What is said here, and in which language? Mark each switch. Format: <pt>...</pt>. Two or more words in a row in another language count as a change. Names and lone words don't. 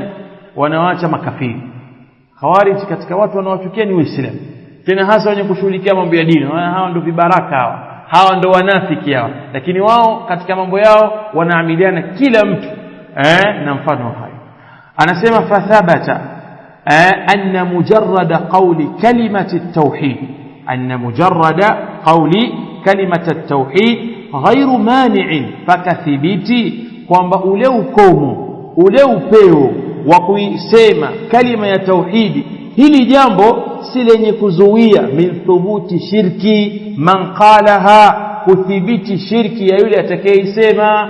<sw>Wanawaacha makafiri. Khawarij katika watu wanaochukia ni waislamu, tena hasa wenye kushughulikia mambo ya dini. Hawa ndio vibaraka hawa ndio wanafiki hawa, lakini wao katika mambo yao wanaamiliana kila mtu na mfano hayo.</sw> <ar>Anasema فثبت أن مجرد قول كلمة التوحيد أن مجرد قول كلمة التوحيد غير مانع,</ar> <sw>fakathibiti kwamba ule ukomo ule upeo wa kuisema kalima ya tauhidi, hili jambo si lenye kuzuia</sw> <ar>من ثبوت شرك من قالها,</ar> <sw>kuthibiti shirki ya yule atakayeisema.</sw>